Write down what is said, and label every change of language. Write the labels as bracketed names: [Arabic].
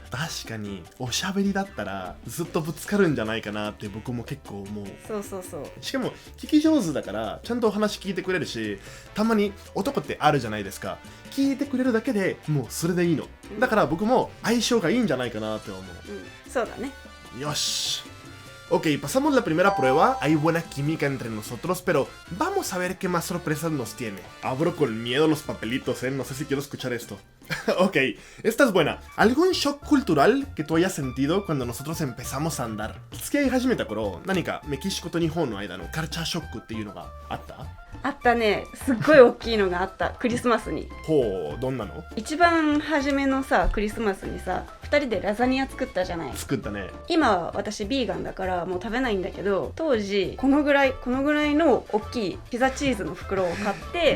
[Japanese] 確かにおしゃべりだったらずっとぶつかるんじゃないかなって僕も結構思う。そうそうそう。しかも聞き上手だからちゃんとお話聞いてくれるし、たまに男ってあるじゃないですか。聞いてくれるだけでもうそれでいいの。だから僕も相性がいいんじゃないかなって思う。そうだね。よし。 [Spanish] Ok, pasamos la primera prueba, hay buena química entre nosotros, pero vamos a ver qué más sorpresas nos tiene. Abro con miedo los papelitos, no sé si quiero escuchar esto. Ok, esta es buena. ¿Algún shock cultural que tú hayas sentido cuando nosotros empezamos a andar? [Japanese] 付き合い始めた頃、何かメキシコと日本の間のカルチャーショックっていうのがあった？あったね。すっごい大きいのがあった。クリスマスに。ほう、どんなの？一番初めのさ、クリスマスにさ、2人でラザニア作ったじゃない。作ったね。今は私ビーガンだからもう食べないんだけど、当時このぐらいの大きいピザチーズの袋を買って